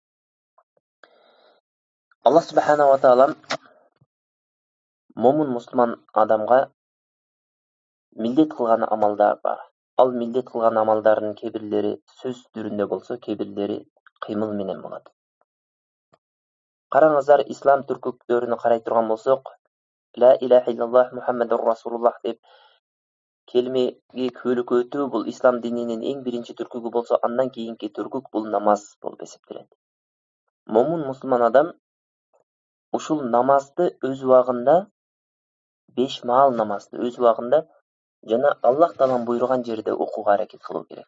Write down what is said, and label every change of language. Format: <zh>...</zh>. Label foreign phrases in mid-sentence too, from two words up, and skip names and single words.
<ar>الله سبحانه و تعالى</ar> <ky>момун мусулман адамга милдет кылган амалдар бар. Ал милдет кылган амалдардын кээ бирлери сөз түрүндө болсо, кээ бирлери кыймыл менен болот. Караңыздар, ислам түркүктөрүнө карай турган болсок,</ky> <ar>لا إله إلا الله محمد رسول الله</ar> <ky>деп келмеге күбөлүк өтүү бул ислам дининин эң биринчи түркүгү болсо, андан кийинки түркүк бул намаз болуп эсептелет. Момун мусулман адам ушул намазды өз убагында, 5 маал намазды өз убагында жана Аллах таалам буйруган жерде окууга аракет кылуу керек.</ky>